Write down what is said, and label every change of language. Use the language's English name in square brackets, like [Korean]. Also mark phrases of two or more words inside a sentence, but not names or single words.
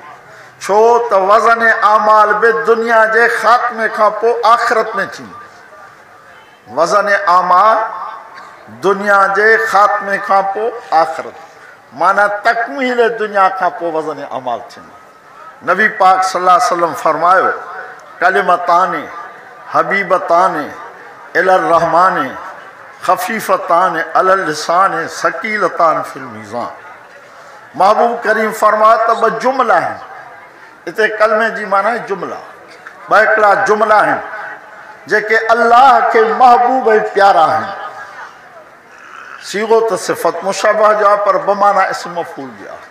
[Sindhi] छो त वज़न आमाल बि दुनिया जे ख़ात्मे खां पोइ आख़िरत में थींदो। वज़न आमाल दुनिया जे ख़ात्मे खां पोइ आख़िरत, माना तकमील दुनिया खां पोइ वज़न आमाल थींदो। [Arabic] नबी पाक صلى الله عليه وسلم فرمايو كلمتان حبيبتان إلى الرحمن خفيفتان على اللسان ثقيلتان في الميزان. [Sindhi] महबूब करीम फरमायो त ॿ जुमला आहिनि, हिते कलमे जी माना आहे जुमला। ॿ हिकिड़ा जुमला आहिनि जेके अल्लाह खे महबूब ऐं प्यारा आहिनि। सीगो त सिफ़त मुशबह जो आहे पर बमाना इस्म मफ़ूल जो आहे।